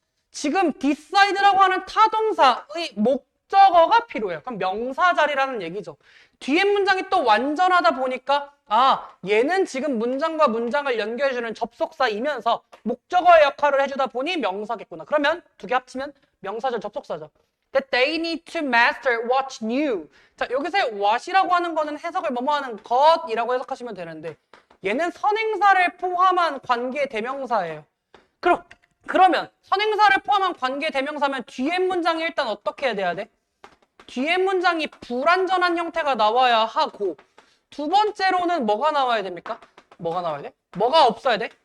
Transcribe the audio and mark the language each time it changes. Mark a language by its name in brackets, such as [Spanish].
[Korean] 지금 decide라고 하는 타동사의 목적어가 필요해요. 그럼 명사 자리라는 얘기죠. 뒤에 문장이 또 완전하다 보니까 얘는 지금 문장과 문장을 연결해주는 접속사이면서 목적어의 역할을 해주다 보니 명사겠구나. 그러면 두 개 합치면 명사절 접속사죠. [English] That they need to master what's new. [Korean] 자, 여기서의 what이라고 하는 거는 해석을 뭐뭐하는 것이라고 해석하시면 되는데 얘는 선행사를 포함한 관계 대명사예요. 그러면 선행사를 포함한 관계 대명사면 뒤에 문장이 일단 어떻게 돼야 돼? 뒤에 문장이 불완전한 형태가 나와야 하고 두 번째로는 뭐가 나와야 됩니까? 뭐가 나와야 돼? 뭐가 없어야 돼?